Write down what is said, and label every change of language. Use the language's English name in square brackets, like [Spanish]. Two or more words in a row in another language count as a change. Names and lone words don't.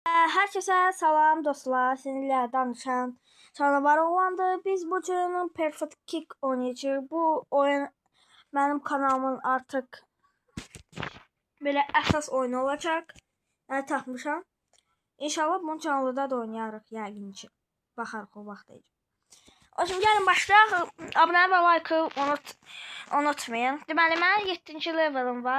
[Turkish] Herkese salam dostlar, sizinle danışan canavar oğlandı. [Azerbaijani] Biz bu cürünün Perfect Kick oynayacağıq. [Turkish] Bu oyun benim kanalımın artık [Azerbaijani] belə əsas oyunu olacaq. Yəni tapmışam. İnşallah bunu canlıda da oynayarıq yəqin ki. Baxarıq o vaxtayacaq. O zaman gəlin başlayaq. Abunə və like-ı unutmayın. Deməli mənim 7-ci levelim var.